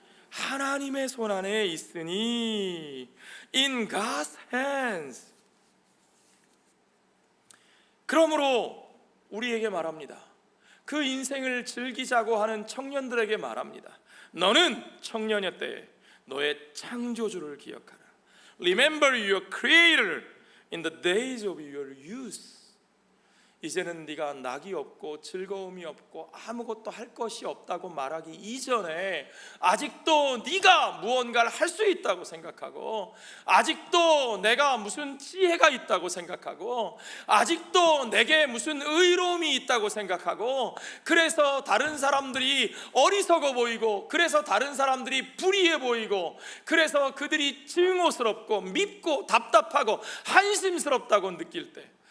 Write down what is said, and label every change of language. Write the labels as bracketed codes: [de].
[ko] 하나님의 손 안에 있으니 [en] in God's hands. [ko] 그러므로 우리에게 말합니다. 그 인생을 즐기자고 하는 청년들에게 말합니다. 너는 청년의 때에 너의 창조주를 기억하라. [en] Remember your creator in the days of your youth. [ko] 이제는 네가 낙이 없고 즐거움이 없고 아무것도 할 것이 없다고 말하기 이전에 아직도 네가 무언가를 할 수 있다고 생각하고, 아직도 내가 무슨 지혜가 있다고 생각하고, 아직도 내게 무슨 의로움이 있다고 생각하고, 그래서 다른 사람들이 어리석어 보이고, 그래서 다른 사람들이 불의해 보이고, 그래서 그들이 증오스럽고 밉고 답답하고 한심스럽다고 느낄 때,